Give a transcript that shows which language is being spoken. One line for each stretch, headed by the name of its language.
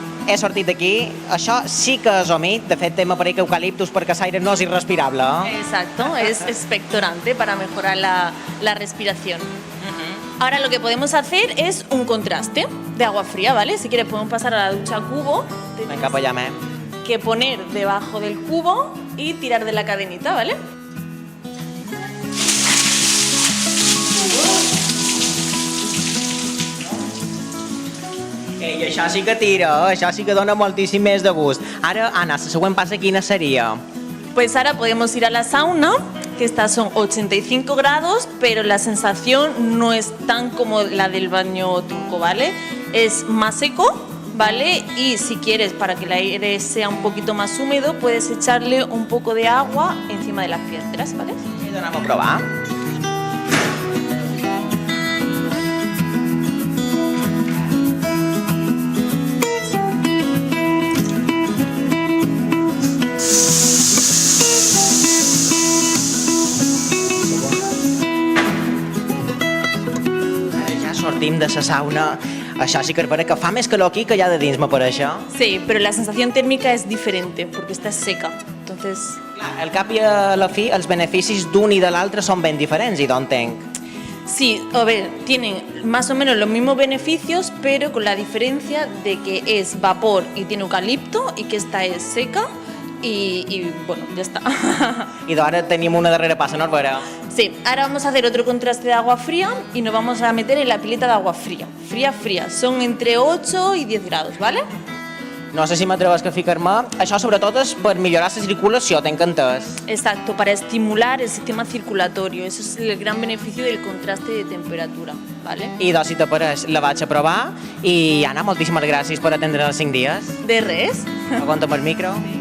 Catalan: He sortit d'aquí, això sí que és humit, de fet tema per ahí que eucaliptus perquè l'aire no és irrespirable.
Spanish: Exacto, es expectorante para mejorar la respiración. Ahora lo que podemos hacer es un contraste de agua fría, ¿vale? Si quieres podemos pasar a la ducha cubo. Venga, pues llame. Que poner debajo del cubo y tirar de la cadenita, ¿vale?
Catalan: I això sí que tira, això sí que dona moltíssim més de gust. Ara, Anna, la següent passa quina seria?
Spanish: Pues ahora podemos ir a la sauna, que estas son 85 grados, pero la sensación no es tan como la del baño turco, ¿vale? Es más seco, ¿vale? Y si quieres, para que el aire sea un poquito más húmedo, puedes echarle un poco de agua encima de las piedras, ¿vale?
Catalan: I anem a provar. sortim de la sauna, això sí que és vera que fa més calor aquí que allà de dins, m'apareix.
Spanish: Sí, pero la sensación térmica es diferente porque está seca. Entonces,
Catalan: Al cap i a la fi, els beneficis d'un i de l'altre són ben diferents, i d'on entenc.
Spanish: sí, a ver, tienen más o menos los mismos beneficios, pero con la diferencia de que es vapor y tiene eucalipto y que esta es seca y bueno, ya está.
Catalan: I d'ara tenim una darrera passa, no, Vera?
Spanish: Sí, ahora vamos a hacer otro contraste de agua fría y nos vamos a meter en la pileta de agua fría. Fría, fría. Son entre 8 y 10 grados, ¿vale?
Catalan: No sé si m'atreves a ficar-me. Això sobretot és per millorar la circulació, t'he entès.
Spanish: Exacto, para estimular el sistema circulatorio. Eso es el gran beneficio del contraste de temperatura, ¿vale?
Catalan: I doncs, si t'apareix, la vaig a provar. I, Anna, moltíssimes gràcies per atendre els 5 dies. De res. Aguanta'm el micro.